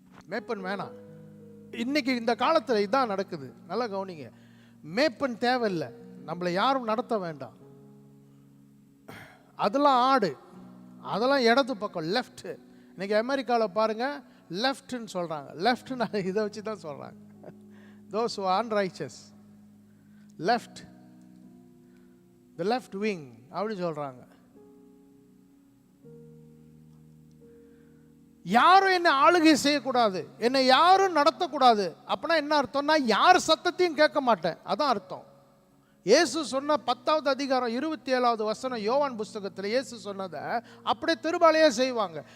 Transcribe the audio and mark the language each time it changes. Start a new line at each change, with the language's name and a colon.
Tamil: மேப்பன் வேணாம். இன்னைக்கு இந்த காலத்தில் இதுதான் நடக்குது. நல்லா கவனிங்க. மேப்பன் தேவையில்லை, நம்மளை யாரும் நடத்த வேண்டாம். அதெல்லாம் ஆடு, அதெல்லாம் இடது பக்கம், லெஃப்ட். இன்னைக்கு அமெரிக்காவில் பாருங்க லெஃப்ட்னு சொல்றாங்க. லெஃப்ட்னா இதை வச்சு தான் சொல்றாங்க.
English: those who are unrighteous, left, the left wing
Tamil: அப்படி சொல்றாங்க. யாரும் என்னை ஆளுகை செய்யக்கூடாது, என்னை யாரும் நடத்தக்கூடாது. அப்படின்னா என்ன அர்த்தம்னா யார் சத்தத்தையும் கேட்க மாட்டேன், அதான் அர்த்தம். இயேசு சொன்ன 10வது அதிகாரம் 27வது வசனம் யோவான் புஸ்தகத்தில் இயேசு சொன்னதை அப்படியே திருபாலையே செய்வாங்க.